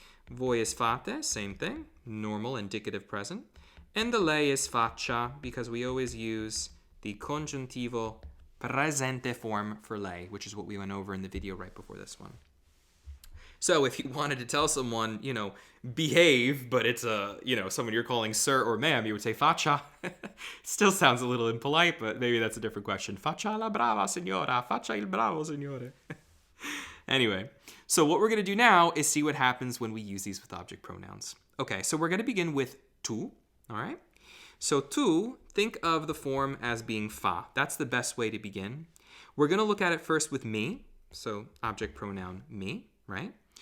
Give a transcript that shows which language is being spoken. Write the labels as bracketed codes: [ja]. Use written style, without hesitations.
[en] Voi is fate, same thing. Normal indicative present. And the lei is faccia because we always use the congiuntivo Presente form for lei, which is what we went over in the video right before this one. So if you wanted to tell someone, behave, but it's someone you're calling sir or ma'am, you would say faccia. Still sounds a little impolite, but maybe that's a different question. [it] Faccia la brava signora, faccia il bravo signore. [en] Anyway, so what we're going to do now is see what happens when we use these with object pronouns. Okay, so we're going to begin with tu, all right? So tu, think of the form as being fa. That's the best way to begin. We're going to look at it first with me, so object pronoun me, right?